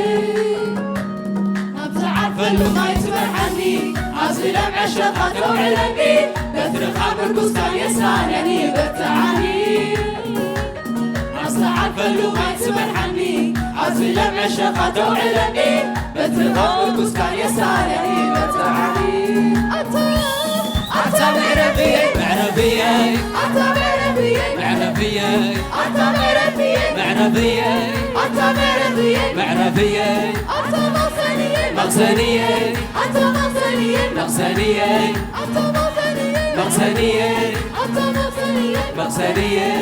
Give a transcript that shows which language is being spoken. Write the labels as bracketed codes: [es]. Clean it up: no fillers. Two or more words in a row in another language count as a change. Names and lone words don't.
[ti] ኣብ ዝዓርፈሉ ማይ ትመርሓኒ ኣብ ዝለምዐ ሸኻ ተውዕለኒ በትርኻ ምርኩስካ የሳነኒ በትዓኒ ኣብ ዝዓርፈሉ ማይ ትመርሓኒ ኣብ ዝለምዐ ሸኻ ተውዕለኒ በትርኻ ምርኩስካ የሳነኒ በትዓኒ [gez] አንተ መዕረፍየ መዕረፍየ አንተ መዕረፍየ መዕረፍየ አንተ መዕረፍየ መዕረፍየ አንተ መዕረፍየ መዕረፍየ አንተ መቅሰንየ መቅሰንየ አንተ መቅሰንየ መቅሰንየ አንተ መቅሰንየ መቅሰንየ አንተ መቅሰንየ መቅሰንየ